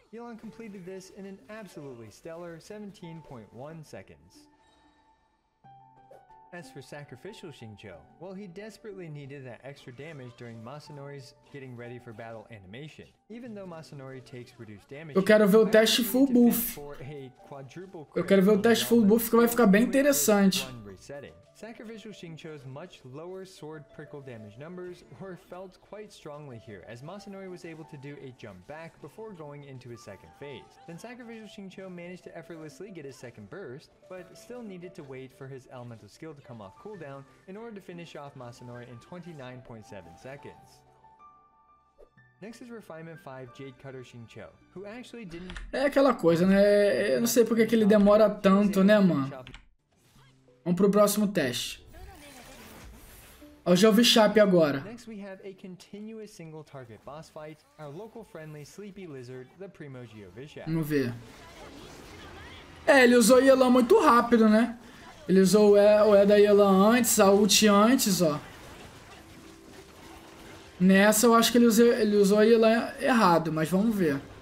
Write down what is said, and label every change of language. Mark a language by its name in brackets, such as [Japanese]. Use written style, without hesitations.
[English] Yelan completed this in an absolutely stellar 17.1 seconds. As for Sacrificial Xingqiu, well, he desperately needed that extra damage during Masanori's getting ready for battle animation. Even though Masanori takes reduced damage, [Portuguese] eu quero ver o teste full buff. Eu quero ver o teste full buff que vai ficar bem interessante. [English] Sacrificial Xingqiu's much lower sword prickle damage numbers were felt quite strongly here, as Masanori was able to do a jump back before going into his second phase. Then Sacrificial Xingqiu managed to effortlessly get his second burst, but still needed to wait for his elemental skill to come off cooldown in order to finish off Masanori in 29.7 seconds. Next is Refinement 5 Jade Cutter Xingqiu, who actually didn't... [Portuguese] É aquela coisa, né? Eu não sei porque que ele demora tanto, né, mano? Vamos pro próximo teste. Eu já ouvi Chape agora. [English] Next we have a continuous single target boss fight, our local friendly sleepy lizard, the Primo Geovishap. [Portuguese] Vamos ver. É, ele usou Yelan muito rápido, né? Ele usou o E da Yelan antes, a ult antes, ó. Nessa eu acho que ele usou a Yelan errado, mas vamos ver.